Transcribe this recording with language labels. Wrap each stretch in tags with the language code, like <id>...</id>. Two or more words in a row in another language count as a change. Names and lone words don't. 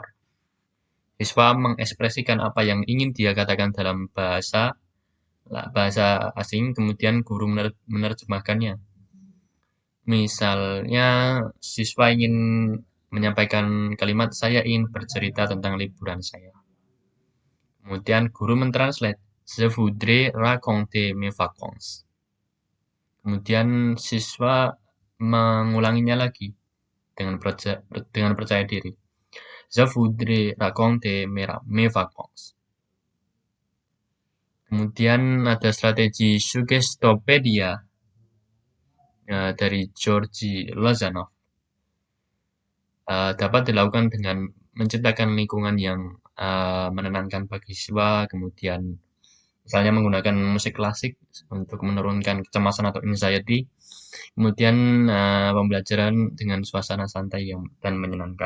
<id>Siswa mengekspresikan apa yang ingin dia katakan dalam bahasa asing, kemudian guru menerjemahkannya. Misalnya, siswa ingin menyampaikan kalimat, "Saya ingin bercerita tentang liburan saya." Kemudian guru mentranslate,</id> <fr>"Je voudrais raconter mes vacances."</fr> <id>Kemudian siswa mengulanginya lagi dengan percaya diri.</id> <fr>Je voudrais raconter mes vacances.</fr> <id>Kemudian ada strategi Suggestopedia dari Georgi Lozanov. Dapat dilakukan dengan menciptakan lingkungan yang menenangkan bagi siswa, kemudian misalnya menggunakan musik klasik untuk menurunkan kecemasan atau anxiety, kemudian pembelajaran dengan suasana santai dan menyenangkan.</id>